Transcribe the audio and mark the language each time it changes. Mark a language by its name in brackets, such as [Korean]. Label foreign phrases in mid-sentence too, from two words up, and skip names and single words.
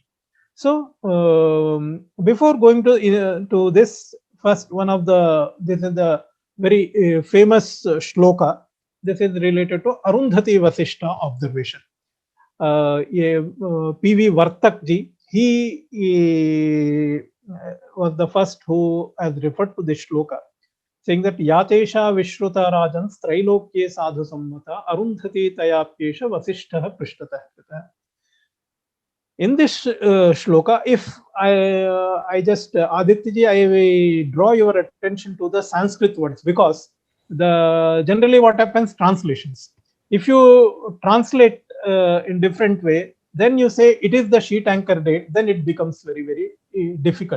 [English] So before going to this, first this is the very famous shloka. This is related to Arundhati Vasishta observation. P.V. Vartak ji, he was the first who has referred to this shloka, saying that [Sanskrit] Yatesha Vishruta Rajan Strailokye Sadhu Sammata Arundhati Tayapyesha Vasishtha Prishtatah. [English] In this shloka, if I just Aditya ji, I will draw your attention to the Sanskrit words, because generally what happens, translations. If you translate in different way, then you say it is the sheet anchor date, then it becomes very, very difficult.